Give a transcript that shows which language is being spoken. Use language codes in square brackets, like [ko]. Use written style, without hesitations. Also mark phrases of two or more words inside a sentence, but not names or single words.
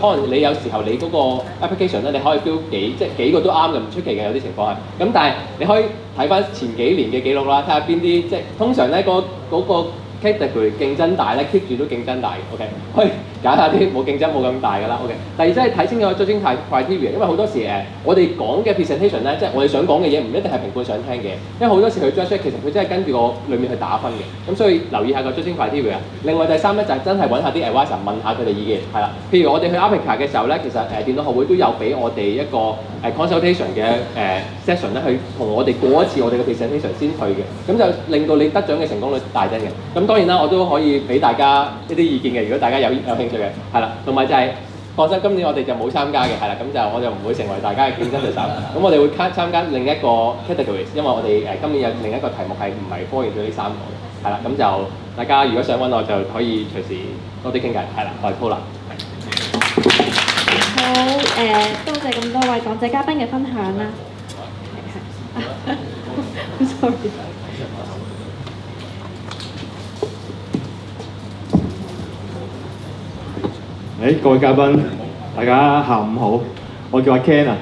[yue] 可能你有時候你嗰個 application 咧，你可以 build 幾個都啱嘅，唔出奇嘅有啲情況係。咁但係你可以睇翻前幾年嘅記錄啦，睇下邊啲即係通常咧嗰個 category 競爭大咧 keep 住都競爭大嘅。OK，可以揀下啲冇競爭冇咁大㗎啦。OK。第二即係睇清楚 [en] judging criteria， [yue] 因為好多時我哋講嘅 presentation 咧，即係我哋想講嘅嘢唔一定係評判想聽嘅，因為好多時佢 judge 其實佢真係跟住個裡面去打分嘅，咁所以留意下個 [en] judging criteria。 [yue] 另外第三咧就係真係揾下啲 advisor 問下佢哋意見，係啦。譬如我哋去 Apica 嘅時候咧，其實電腦學會都有俾我哋一個consultation 嘅session 咧，去同我哋過一次我哋嘅 presentation 先去嘅，咁就令到你得獎嘅成功率大增嘅。咁當然啦，我都可以俾大家一啲意見嘅，如果大家有興趣嘅，係啦。同埋就係放心，今年我哋就冇參加嘅，係啦，咁就我就唔會成為大家嘅競爭對手。咁我哋會參加另一個 categories，因為我哋今年有另一個題目係唔係 [en] fall into [yue] 呢3個嘅，係啦。咁就大家如果想揾我就可以隨時多啲傾偈，係啦，我係 Paul 啦。好多謝咁多位講者嘉賓嘅分享啦。sorry。各位嘉賓，大家下午好，我叫阿 Ken 啊。